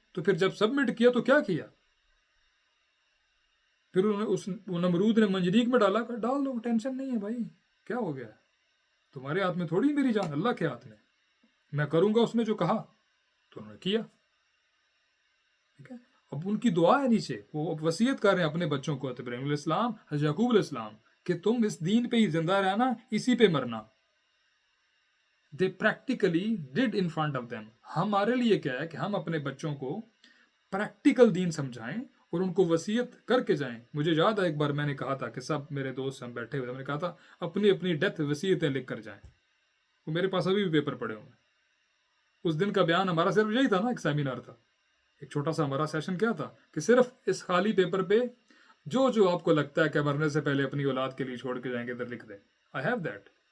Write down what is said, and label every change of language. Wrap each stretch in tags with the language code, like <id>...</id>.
<ur>تو پھر جب سبمٹ کیا تو کیا کیا؟ پھر وہ نمرود نے منجنیق میں ڈالا، کر ڈال دو، ٹینشن نہیں ہے بھائی، کیا ہو گیا؟ تمہارے ہاتھ میں تھوڑی میری جان، اللہ کے ہاتھ میں. میں کروں گا اس نے جو کہا. تو انہوں نے کیا. ٹھیک ہے، اب ان کی دعا ہے نیچے، وہ وصیت کر رہے ہیں اپنے بچوں کو، ابراہیم علیہ السلام، حضرت یعقوب علیہ السلام، کہ تم اس دین پہ ہی زندہ رہنا، اسی پہ مرنا.</ur> <en>They practically did in front of them.</en> <ur>ہمارے لیے کیا ہے کہ ہم اپنے بچوں کو پریکٹیکل دین سمجھائیں اور ان کو وصیت کر کے جائیں. مجھے یاد ہے ایک بار میں نے کہا تھا کہ سب میرے دوست ہم بیٹھے ہوئے، میں نے کہا تھا اپنی اپنی ڈیتھ وصیتیں لکھ کر جائیں. وہ میرے پاس ابھی بھی پیپر پڑے ہوئے. اس دن کا بیان ہمارا صرف یہی تھا نا، ایک سیمینار تھا، ایک چھوٹا سا ہمارا سیشن کیا تھا کہ صرف اس خالی پیپر پہ جو آپ کو لگتا ہے کہ مرنے سے پہلے اپنی اولاد کے لیے چھوڑ کے جائیں گے ادھر لکھ دیں.</ur> <en>I have that.</en>